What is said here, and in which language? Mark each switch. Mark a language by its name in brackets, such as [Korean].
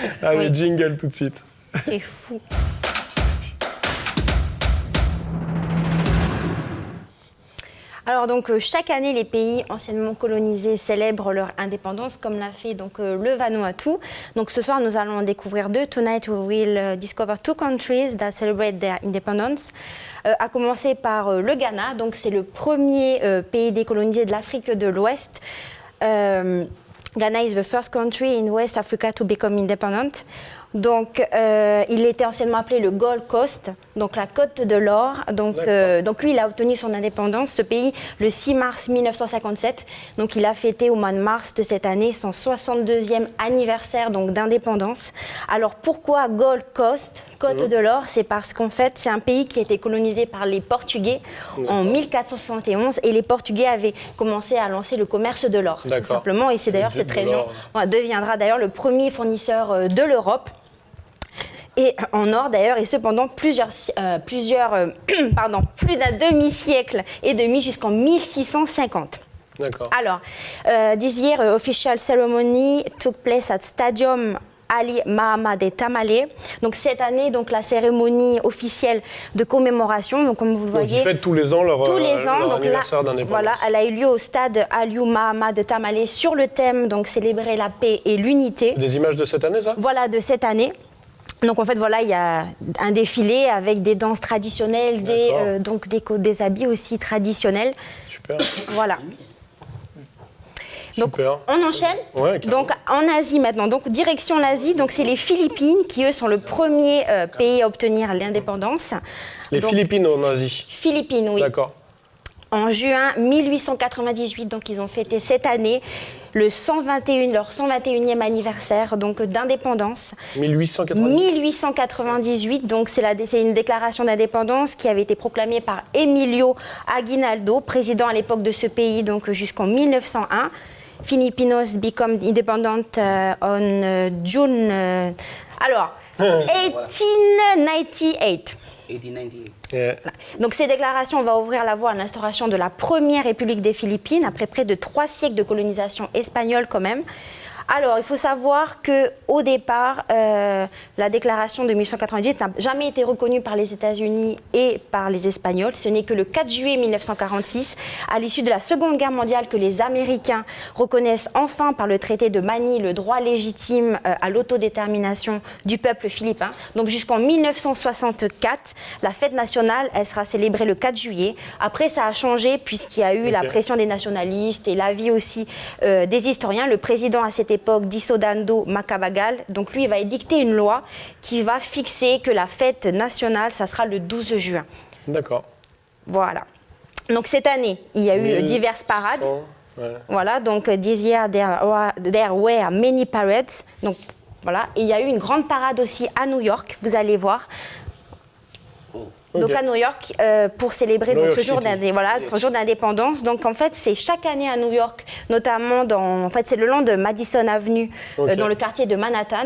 [French] Allez, jingle tout de suite. Tu es fou. Alors donc chaque année, les pays anciennement colonisés célèbrent leur indépendance, comme l'a fait donc le Vanuatu. Donc ce soir, nous allons en découvrir deux. [English] Tonight, we will discover two countries that celebrate their independence. [French] À commencer par le Ghana. Donc c'est le premier pays décolonisé de l'Afrique de l'Ouest. [English] Ghana is the first country in West Africa to become independent. [French] Donc, il était anciennement appelé le Gold Coast, donc la côte de l'or. Donc lui, il a obtenu son indépendance, ce pays, le 6 mars 1957. Donc, il a fêté au mois de mars de cette année son 62e anniversaire d'indépendance. Alors, pourquoi Gold Coast, côte de l'or? C'est parce qu'en fait, c'est un pays qui a été colonisé par les Portugais en 1471. Et les Portugais avaient commencé à lancer le commerce de l'or, tout simplement. Et c'est d'ailleurs cette région deviendra d'ailleurs le premier fournisseur de l'Europe. Et en or d'ailleurs, et cependant plus d'un demi-siècle et demi jusqu'en 1650. D'accord. [English] Alors, this year, official ceremony took place at Stadium Ali Mahamad [French] et Tamale. Donc cette année, donc la cérémonie officielle de commémoration, donc comme vous le Donc voyez, ils fêtent tous les ans leur anniversaire d'indépendance. Voilà, elle a eu lieu au stade Aliou Mahamad de Tamale sur le thème donc célébrer la paix et l'unité. Des images de cette année, ça? Voilà, de cette année. Donc en fait voilà, il y a un défilé avec des danses traditionnelles, des habits aussi traditionnels. Super. Voilà. Donc Super. on enchaîne. Ouais, donc en Asie maintenant. Donc direction l'Asie. Donc c'est les Philippines qui eux sont le premier pays à obtenir l'indépendance. Les Philippines en Asie. Philippines, oui. D'accord. En juin 1898, donc ils ont fêté cette année leur 121e anniversaire donc d'indépendance. 1898, donc c'est une déclaration d'indépendance qui avait été proclamée par Emilio Aguinaldo, président à l'époque de ce pays, donc jusqu'en 1901. [English] Filipinos become independent on June. 1898. [French] 1898. [English] Yeah. [French] Donc ces déclarations vont ouvrir la voie à l'instauration de la première République des Philippines après près de 3 siècles de colonisation espagnole quand même. Alors, il faut savoir qu'au départ, la déclaration de 1898 n'a jamais été reconnue par les États-Unis et par les Espagnols. Ce n'est que le 4 juillet 1946, à l'issue de la Seconde Guerre mondiale, que les Américains reconnaissent enfin par le traité de Manille le droit légitime à l'autodétermination du peuple philippin. Donc jusqu'en 1964, la fête nationale, elle sera célébrée le 4 juillet. Après, ça a changé puisqu'il y a eu la pression des nationalistes et l'avis aussi des historiens. Le président à cette époque, Disodando Macabagal, donc lui, il va édicter une loi qui va fixer que la fête nationale, ça sera le 12 juin. D'accord. Voilà. Donc cette année, il y a eu diverses parades. Ouais. Voilà, donc [English] this year there were many parades. [French] Donc voilà, et il y a eu une grande parade aussi à New York, vous allez voir. Donc à New York, pour célébrer donc, ce jour d'indépendance. Donc en fait, c'est chaque année à New York, notamment c'est le long de Madison Avenue, dans le quartier de Manhattan.